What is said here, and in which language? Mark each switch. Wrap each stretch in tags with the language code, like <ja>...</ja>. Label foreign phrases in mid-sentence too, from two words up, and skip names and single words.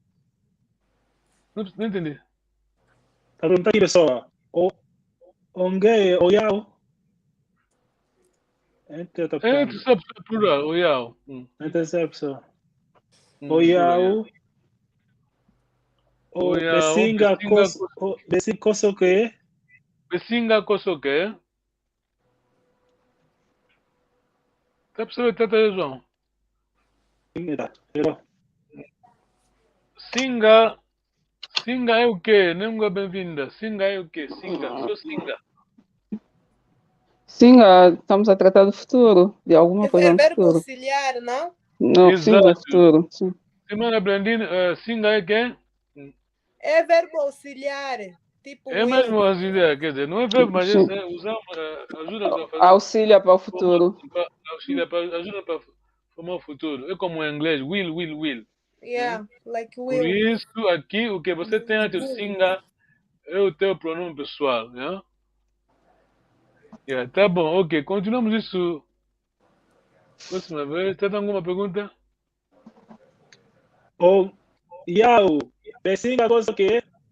<pt>Não entendi. Vai perguntar que pessoa?</pt> <ln>Onge, oyau.</ln> <pt>Entre outra É, pessoa. tu sabe plural, o iau. Entre essa pessoa. Plural, Oyau. O Oyau,</pt> <ln>besinga kosoke. Besinga Kosoke.</ln> <pt>Tá percebendo, Tata João? Pero. Singa é o quê? Língua bem-vinda. Singa é o quê? Sou singa. Singa, estamos a tratar do futuro, de alguma coisa É no verbo futuro. auxiliar, não? Não, sim, do Exato. futuro. Sim. Semana Brandine, singa é quê? É verbo auxiliar. Tipo É will. mesmo auxiliar, quer dizer, não é verbo, mas Sim. usamos, ajuda-nos a fazer. Auxilia para o futuro. Ajuda para formar o futuro. É como em inglês, will.</pt> <en>Yeah, like</en> <pt>Por will. isso, aqui, o que você tem antes do singa é o teu pronome pessoal, né? Yeah, tá bom, ok. Continuamos isso próxima vez. Tem alguma pergunta?</pt> <ln>Oyau. Besinga kosoke.</ln>